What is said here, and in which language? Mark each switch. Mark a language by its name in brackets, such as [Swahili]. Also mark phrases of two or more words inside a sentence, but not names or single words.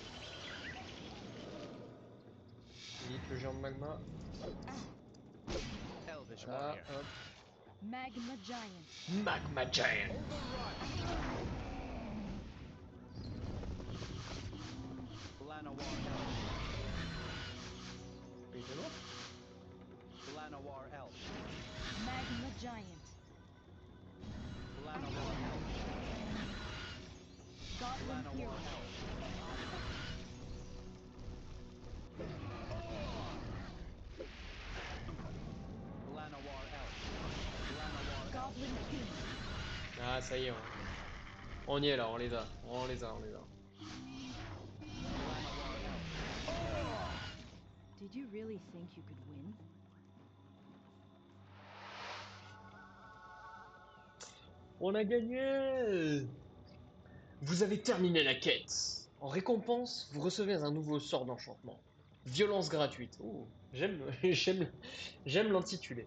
[French] Vite le géant de magma. Elvish Là, warrior. hop. Magma giant. Magma Giant. Llanowar elf. Pays de Loire. Llanowar elf. Magma giant. Llanowar elf. Goblin hero. Llanowar elf. Llanowar elf. Llanowar elf. Goblin king. Ah, ça y est, on y est là, on les a. On les a, on les a. Llanowar elf. [English] Did you really think you could win? [French] On a gagné! Vous avez terminé la quête. En récompense, vous recevez un nouveau sort d'enchantement. Violence gratuite. Oh, j'aime l'intitulé.